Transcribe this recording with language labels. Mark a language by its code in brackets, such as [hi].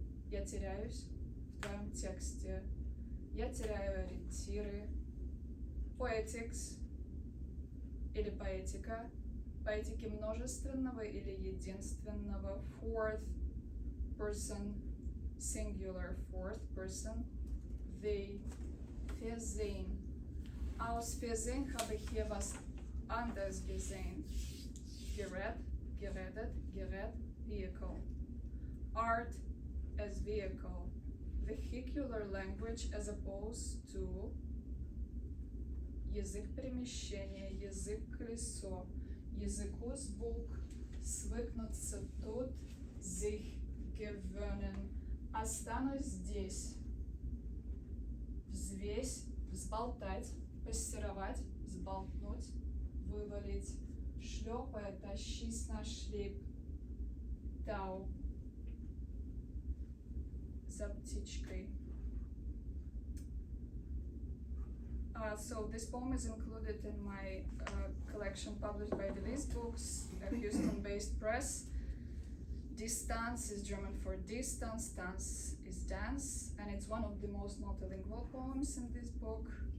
[ru] Я теряюсь в твоем тексте. Я теряю ориентиры. [en] Poetics [ru] или поэтика, поэтики множественного или единственного, [en] fourth person, singular, fourth person, they, Versehen. [de] Aus Versehen habe ich hier was anderes gesehen. Gerät, geredet, gerät, [en] vehicle. Art as vehicle. vehicular language as opposed to [ru] язык перемещения, язык колесо, языку звук, свыкнуться тут, [de] sich gewöhnen, [ru] останусь здесь, взвесь, взболтать, пассеровать, взболтнуть, вывалить, шлепая, тащись на шлейп, тау, за птичкой. [en] So this poem is included in my collection published by Delis Books, a Houston-based press. Distanz is German for distance, Tanz is dance, and it's one of the most multilingual poems in this book.